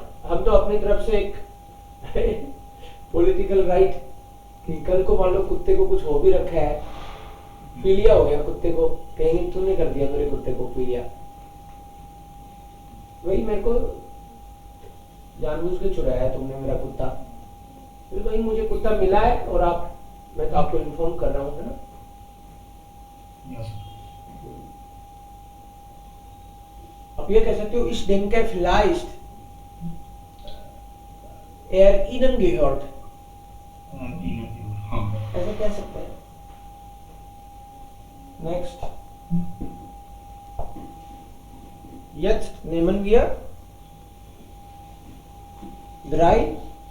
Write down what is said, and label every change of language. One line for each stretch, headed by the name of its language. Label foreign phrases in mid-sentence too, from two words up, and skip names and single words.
Hindi: हम तो अपनी तरफ से एक
English: political right
Hindi: कि कल को मान लो कुत्ते को कुछ हो भी रखा है, पीलिया हो गया कुत्ते को, कहीं तूने कर दिया मेरे कुत्ते को पीलिया, वही मेरे को जानबूझ के चुराया है तुमने मेरा कुत्ता, फिर वही मुझे कुत्ता मिला है और मैं तो आपको इन्फॉर्म कर रहा हूँ, है ना. अब ये कह सकते हो
German: ich denke vielleicht er Ihnen gehört.
Hindi: ऐसा कह सकते हैं.
German: Next. Jetzt nehmen wir 3